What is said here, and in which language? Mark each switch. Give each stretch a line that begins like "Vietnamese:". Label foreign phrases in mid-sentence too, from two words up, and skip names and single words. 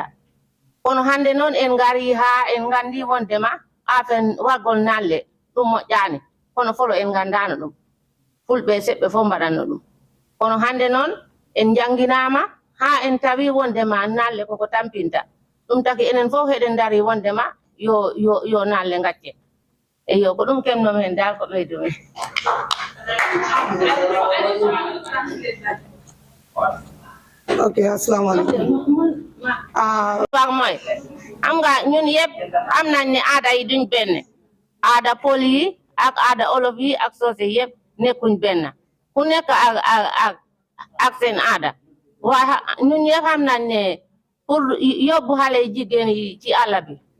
Fula: kono hannde noon en ngari haa en nganndi wondema afen waggol nalle ɗum moƴƴaani kono folo en nganndano ɗum fulɓe seɓɓe fof mbaɗatno ɗum kono hannde noon en jannginaama haa en tawi wondema nalle koko tampinta ɗum taki enen fof heɗen dari wondema yo nalle ngacce eyo ko ɗum kemnomi hen dal ko ɓeydumi
Arabic: ok السلام عليكم
Wolof: wag mooy am nga ñun yëpp am nañ ne aada yi duñ benn aada pël yi ak aada olof yi ak soose yëpp nekkuñ benn ku nekk ak seen aada waaye ñun yëpp xam nañ ne pour yóbbu xale jigéen yi ci àll bi